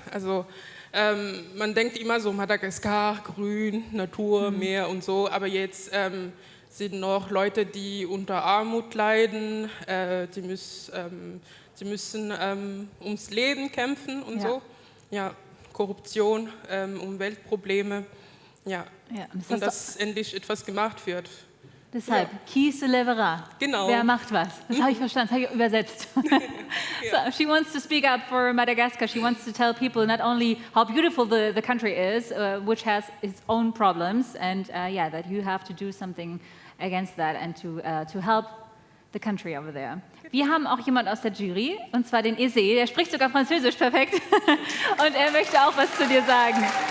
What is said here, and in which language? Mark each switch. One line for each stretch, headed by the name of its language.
German: Also man denkt immer so Madagaskar, Grün, Natur, Meer und so, aber jetzt sind noch Leute, die unter Armut leiden, die müssen ums Leben kämpfen und so. Ja, Korruption, Umweltprobleme, ja. Und dass endlich etwas gemacht wird. Deshalb, qui se lèvera? Genau. Wer macht was? Das habe ich verstanden, das habe ich übersetzt.
English: So, she wants to speak up for Madagascar. She wants to tell people not only how beautiful the country is, which has its own problems, and yeah, that you have to do something against that and to help the country over there.
German: Wir haben auch jemand aus der Jury, und zwar den Eze, der spricht sogar Französisch perfekt und er möchte auch was zu dir sagen.